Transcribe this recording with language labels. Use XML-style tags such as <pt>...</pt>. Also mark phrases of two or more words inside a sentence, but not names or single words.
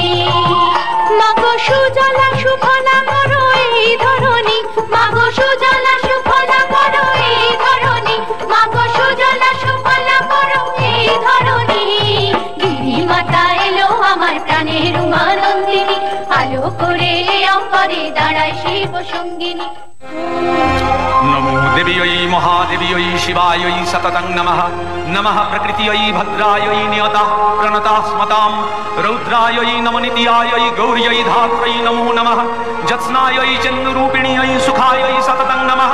<bn>মাগো সুজলা সুফলা করো এই ধরণী, মাগো সুজলা সুফলা করো এই ধরণী, মাগো সুজলা সুফলা করো এই ধরণী। গিরি মাতা এলো আমার প্রাণের উমানন্দিনী, আলো করে অঙ্গরে দাঁড়ায় শিব সঙ্গিনী।</bn> <sa>नमो देव्यै महादेव्यै शिवायै सततं नमः। नमः प्रकृत्यै भद्रायै नियतः प्रणतः स्मतां रौद्रायै नमनित्यायै गौर्यै धात्रै नमो नमः। जत्स्नायै चन्द्ररूपिण्यै सुखायै सततं नमः।</sa>